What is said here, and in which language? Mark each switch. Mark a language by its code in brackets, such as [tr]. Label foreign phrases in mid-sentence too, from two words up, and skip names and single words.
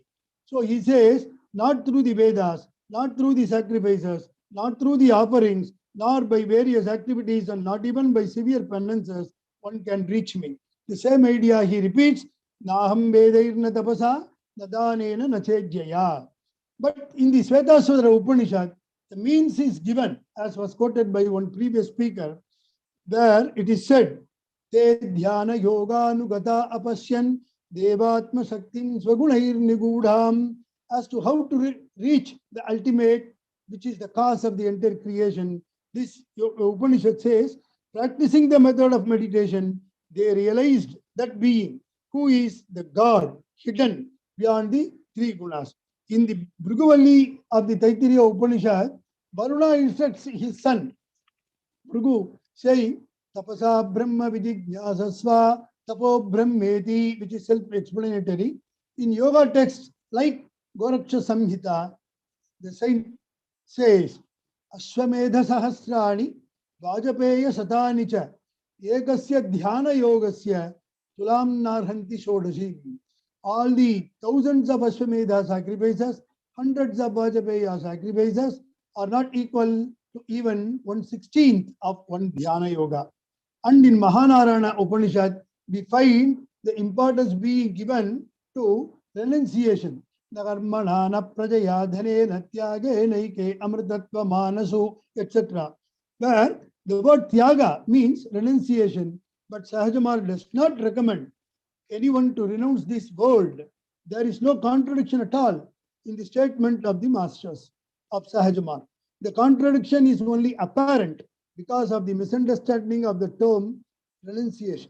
[en] So he says, not through the Vedas, not through the sacrifices, not through the offerings, nor by various activities, and not even by severe penances, one can reach me. The same idea he repeats, [sa] Naham Vedairna Tapasa Nadanena Nachejjaya. [en] But in the Shvetasvatara Upanishad, the means is given, as was quoted by one previous speaker, where it is said, [sa] Te Dhyāna Yoga Nugata Apasyan Devatma Shaktin Swagunair Nigudham, [en] as to how to reach the ultimate, which is the cause of the entire creation. This Upanishad says, practicing the method of meditation, they realized that being, who is the God hidden beyond the three gunas. In the Bhrigu of the Taittiriya Upanishad, Varuna instructs his son, Bhrigu, saying, [sa] Tapasa Brahma Vijñāsasva Tapo Brahmeti, [en] which is self-explanatory. In yoga texts like Goraksha Samhita, the saint says, [sa] Ashwamedha Sahasrani Vajapeya Satanicha Ekasya Dhyana Yogasya Tulam Narhanti Shodashi. [en] All the thousands of Ashwamedha sacrifices, hundreds of Vajapeya sacrifices are not equal to even 1/16th of one Dhyana Yoga. And in Mahanarayana Upanishad, we find the importance being given to renunciation. [sa] Nagarmanana prajaya dhane natyage naike amritatva manasu, [en] etc. Where the word tyaga means renunciation, but Sahaja Marga does not recommend anyone to renounce this world. There is no contradiction at all in the statement of the masters of Sahaja Marga. The contradiction is only apparent because of the misunderstanding of the term renunciation.